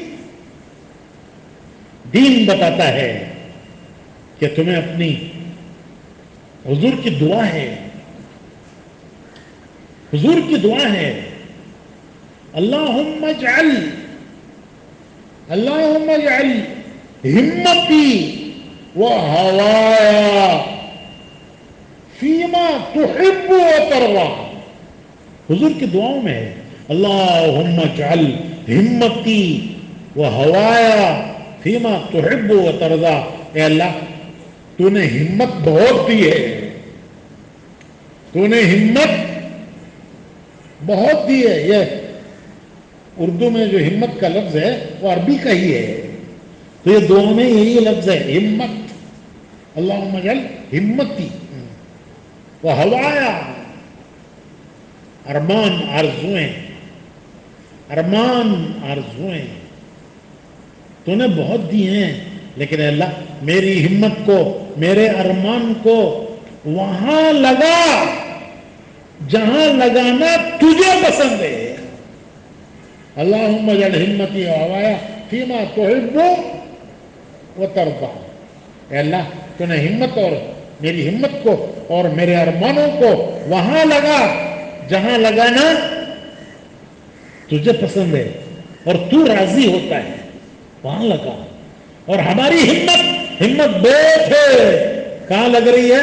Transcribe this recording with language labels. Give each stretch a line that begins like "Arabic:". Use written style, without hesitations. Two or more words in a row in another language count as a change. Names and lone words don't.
Urdu: دین بتاتا ہے کہ تمہیں اپنی حضور کی دعا ہے، حضور کی دعا ہے،
Arabic: اللہم اجعل ہمتی و ہوایا فیما تحب و ترضی.
Urdu: حضور کی دعاؤں میں ہے
Arabic: اللہم اجعل ہمتی و ہوایا فیما تحب و ترضی.
Urdu: اے اللہ، تو نے ہمت بہت دی ہے، تو نے ہمت بہت دی ہے. یہ اردو میں جو ہمت کا لفظ ہے وہ عربی کا ہی ہے. تو یہ دعا میں یہی لفظ ہے ہمت.
Arabic: اللہم اجعل ہمتی و ہوایا
Urdu: ارمان آرزویں تو نے بہت دی ہیں، لیکن اے اللہ میری ہمت کو، میرے ارمان کو وہاں لگا جہاں لگانا تجھے پسند ہے۔
Arabic: اللہم اجعل ہمتی وہوایا فیما تحب وترضى۔
Urdu: اے اللہ تو نے ہمت اور میری ہمت کو اور میرے ارمانوں کو وہاں لگا جہاں لگانا تجھے پسند ہے اور تو راضی ہوتا ہے، وہاں لگا۔ اور ہماری ہمت بہت ہے، کہاں لگ رہی ہے؟